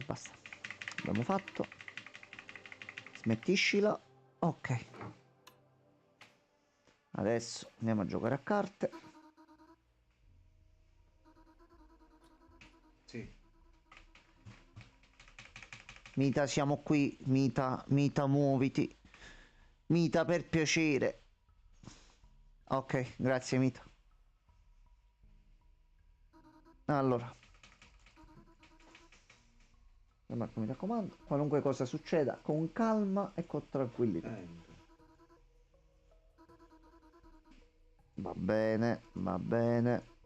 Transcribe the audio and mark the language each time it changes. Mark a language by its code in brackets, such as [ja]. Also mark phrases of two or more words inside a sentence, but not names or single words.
[it] Abbiamo fatto. Smettiscila. Ok. Adesso andiamo a giocare a carte. Sì. Mita, siamo qui. Mita, Mita, muoviti. Mita, per piacere. Ok, grazie Mita. Allora, Marco, mi raccomando, qualunque cosa succeda, con calma e con tranquillità. Va bene, va bene.